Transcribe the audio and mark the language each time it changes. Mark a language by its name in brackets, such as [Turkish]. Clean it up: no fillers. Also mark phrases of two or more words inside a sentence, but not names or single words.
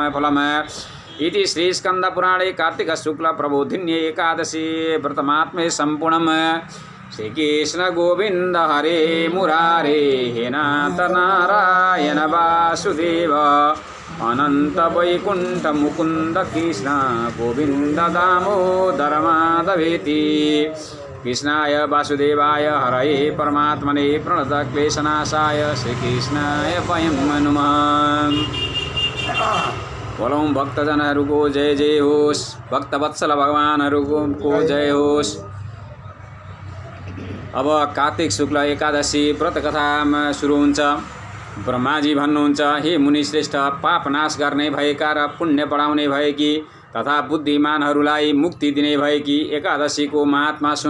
[Sanskrit] फलम् इति श्रीस्कन्दपुराणे कार्तिकशुक्लप्रबोधिन्ये एकादशी व्रतमात्म्ये सम्पूर्णम् श्रीकृष्ण गोविन्द हरे मुरारे हे नाथ नारायण वासुदेव अनंत वैकुंठ मुकुंद कृष्ण गोविंद दामोदर माधवेति कृष्णाय वासुदेवाय हरये परमात्मने प्रणत क्लेशनाशाय श्रीकृष्णाय वयं नमः। [Nepali] बोलौं भक्तजनहरूको जय जय होस्, भक्तवत्सल भगवानहरूको जय होस्। अब कार्तिक शुक्ल एकादशी व्रत कथामा सुरु हुन्छ। ब्रह्माजी भन्नुहुन्छ, हे मुनिश्रेष्ठ, पाप नाश गर्ने भएका र पुण्य बढाउने भएकी तथा बुद्धिमानहरूलाई मुक्ति दिने भएकी एकादशीको महात्मा सुन।